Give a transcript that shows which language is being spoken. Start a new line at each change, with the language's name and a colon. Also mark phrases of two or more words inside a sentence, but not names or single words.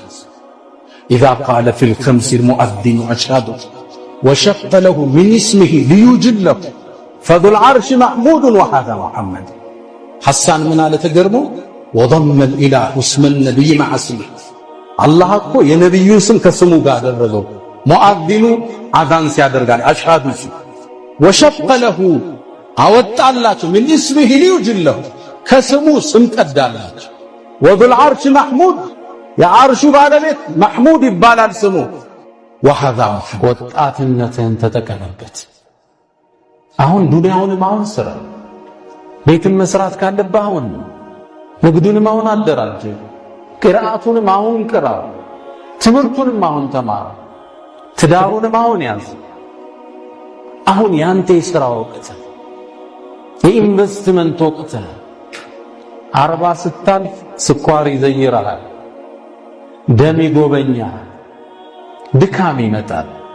Arabic: إذا قال في الخمس المؤذن أشهد وشق له من اسمه ليجله فذو العرش محمود وهذا محمد
Amharic: ሐሳን ምን አለ ተገርሞ
Arabic: وضم الاله اسم النبي مع اسمه
Amharic: አላህ እኮ የነብዩን ስም ከስሙ ጋር አደረገው ሙአዚኑ አዛን ሲያደርጋል አሽሃዱ
Arabic: وشق له
Amharic: አወጣላችሁ
Arabic: من اسمه ليجله
Amharic: ከስሙ ስም ቀዳላችሁ
Arabic: وذو العرش محمود
Amharic: የዓርሹ ባለቤት محمود ይባላል ስሙ وهذا ወጣትነትን ተጠቀመበት አሁን ዱንያውንም አሁን ስራ ቤትን መስራት ካለብህ አሁን ንግዱንም አሁን አደራጅ ቅራአቱንም አሁን ቅራ ትምህርቱንም አሁን ተማር ትዳሩንም አሁን ያዝ አሁን ያንተ የሥራ ወቅት የኢንቨስትመንት ወቅት 40 ስታልፍ ስኳር ይዘይራል ደም ይጎበኛል ድካም ይመጣል